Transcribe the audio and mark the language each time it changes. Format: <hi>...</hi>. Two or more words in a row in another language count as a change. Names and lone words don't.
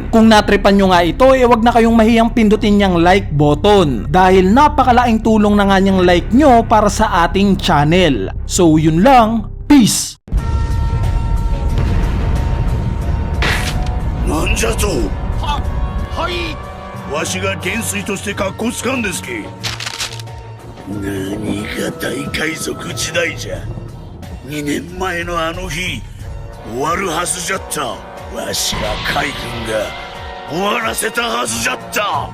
<tl>Kung natripan nyo nga ito, wag na kayong mahiyang pindutin niyang</tl> <en>like button</en> <tl>dahil napakalaking tulong na nga niyang like nyo para sa ating channel. So yun lang, peace!</tl> <ja>なんじゃと? Hai! わしが元帥として格好つかんですき。何が大海賊時代じゃ。2年前のあの日、終わるはずじゃった。わしら海軍が終わらせたはずじゃった。</ja>